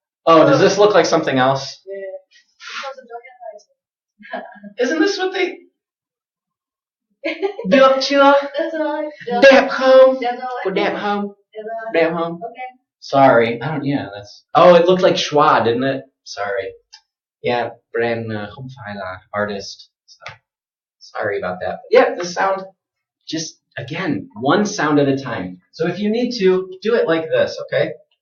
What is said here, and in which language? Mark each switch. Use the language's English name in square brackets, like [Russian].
[English] Oh, does this look like something else? Yeah, because of your handwriting. Isn't this what they... [Vietnamese] Được chưa? [English] That's right. [Vietnamese] Đẹp không? [English] That's right. [Vietnamese] Có đẹp không? [English] That's right. [Vietnamese] Đẹp không? [English] Okay. Sorry. That's... Oh, it looked like schwa, didn't it? Sorry. [Vietnamese] Yeah, Brand không phải là artist. [English] So, sorry about that. But yeah, the sound, just, again, one sound at a time. So if you need to, do it like this, okay?